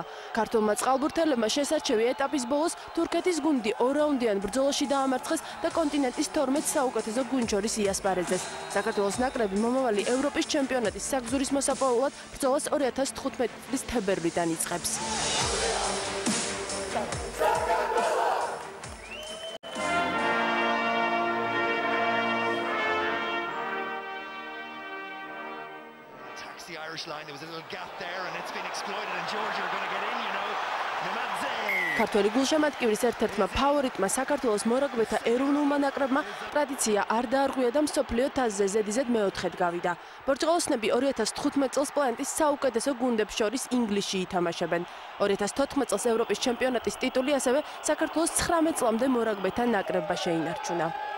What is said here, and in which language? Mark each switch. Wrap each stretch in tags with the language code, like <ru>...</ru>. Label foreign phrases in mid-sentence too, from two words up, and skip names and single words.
<ka>ქართულმა წყალბურთელებმა შესარჩევი ეტაპის ბოლოს თურქეთის გუნდი 2 რაუნდიან ბრძოლაში დაამარცხეს და კონტინენტის 12 საუკეთესო გუნდს შორის იასპარეზეს. საქართველოს ნაკრები მომავალი ევროპის ჩემპიონატის საგზურის მოსაპოვებლად ბრძოლას 2015 წლის თებერვლიდან იწყებს.</ka> <en>The Irish line, there was a little gap there and it's been exploited and Georgia are going to get in, you know. Nemadze.</en> <ka>ქართველი გულშემატკივრის ერთ-ერთმა ფავორიტმა საქართველოს მორაგბეთა ეროვნულმა ნაკრებმა ტრადიცია არ დაარღვია და მსოფლიო თასზე ზედიზედ მეოთხედ გავიდა. პორტუგალოსნები 2015 წელს პლანეტის საუკეთესო გუნდებს შორის ინგლისში ითამაშებენ. 2014 წელს ევროპის ჩემპიონატის ტიტული ასევე საქართველოს 19 წლამდე მორაგბეთა ნაკრებმა შეინარჩუნა.</ka>